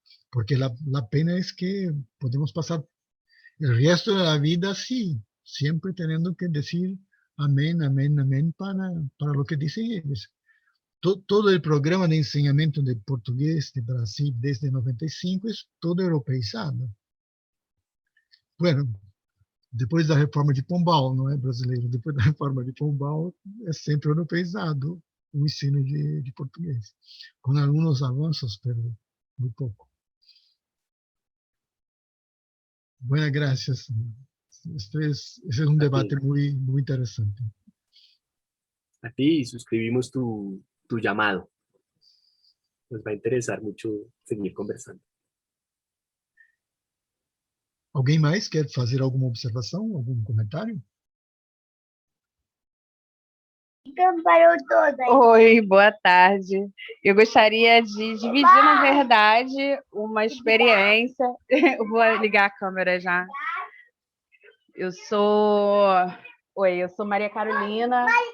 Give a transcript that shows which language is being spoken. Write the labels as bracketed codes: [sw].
[es] Porque la pena es que podemos pasar el resto de la vida así, siempre teniendo que decir amén, amén, amén para lo que dicen ellos. Todo el programa de enseñamiento de portugués de Brasil desde 95 es todo europeizado. [pt] Bueno, depois da reforma de Pombal, não é brasileiro, depois da reforma de Pombal é sempre europeizado o ensino de português, com alguns avanços, pero muito pouco. [es] Buenas gracias. Este es un debate muy, muy interesante. A ti suscribimos tu llamado. Nos va a interesar mucho seguir conversando. [pt] Alguém mais quer fazer alguma observação, algum comentário? Oi, boa tarde. Eu gostaria de dividir, na verdade, uma experiência. Eu vou ligar a câmera já. Eu sou Maria Carolina.